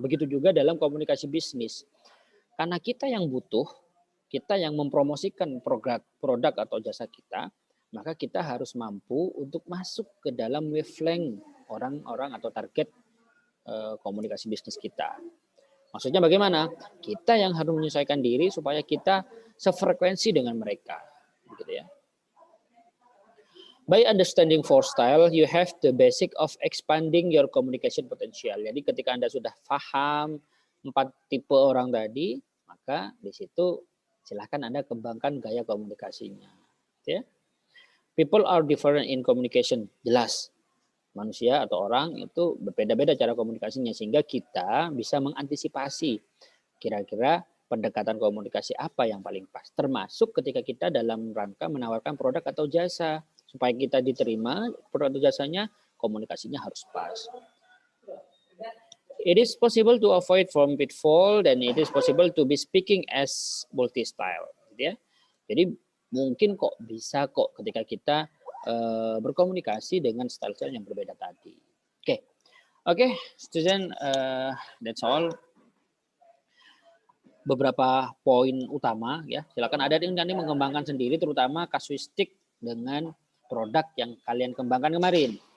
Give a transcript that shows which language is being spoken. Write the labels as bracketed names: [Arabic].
[Indonesian] Begitu juga dalam komunikasi bisnis. Karena kita yang butuh, kita yang mempromosikan produk atau jasa kita, maka kita harus mampu untuk masuk ke dalam wavelength orang-orang atau target komunikasi bisnis kita. Maksudnya bagaimana? Kita yang harus menyesuaikan diri supaya kita sefrekuensi dengan mereka, gitu ya. [English] By understanding four style, you have the basic of expanding your communication potential. [Indonesian] Jadi ketika Anda sudah paham 4 tipe orang tadi, maka di situ silahkan Anda kembangkan gaya komunikasinya. Ya. [English] People are different in communication, [Indonesian] jelas. Manusia atau orang itu berbeda-beda cara komunikasinya, sehingga kita bisa mengantisipasi kira-kira pendekatan komunikasi apa yang paling pas. Termasuk ketika kita dalam rangka menawarkan produk atau jasa. Supaya kita diterima produk atau jasanya, komunikasinya harus pas. [English] It is possible to avoid from pitfall [Indonesian] dan [English] it is possible to be speaking as multi-style. [Indonesian] Gitu ya. Jadi mungkin kok bisa kok ketika kita berkomunikasi dengan style-style yang berbeda tadi. [English] Oke, student, that's all. [Indonesian] Beberapa poin utama ya. Silakan ada yang nanti mengembangkan sendiri, terutama kasuistik dengan produk yang kalian kembangkan kemarin.